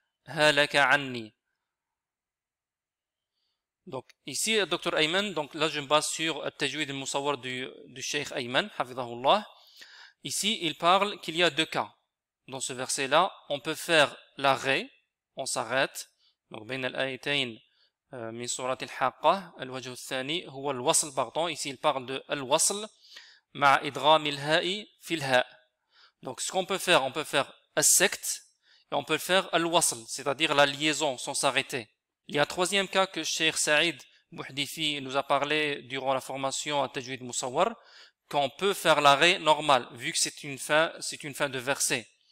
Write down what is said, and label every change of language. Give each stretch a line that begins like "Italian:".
Arabic: Halaka anni.
French: Donc, ici, Dr Ayman, donc là, je me base sur le Tajwid al-Musawwar du Cheikh Ayman, hafidhahullah. Ici, il parle qu'il y a 2 cas. Dans ce verset-là, on peut faire l'arrêt, on s'arrête.
Arabic: Donc, بين الآيتين من سورة الحاقة الوجه الثاني هو الوصل pardon.
French: Ici, il parle de
Arabic: الوصل مع إدغام الهاء في الهاء.
French: Donc, ce qu'on peut faire, on peut faire السكت et on peut faire الوصل, c'est-à-dire la liaison sans s'arrêter. Il y a un troisième cas que Cheikh Saïd Bouhdifi nous a parlé durant la formation à Tajwid Musawwar, qu'on peut faire l'arrêt normal, vu que c'est une fin de verset.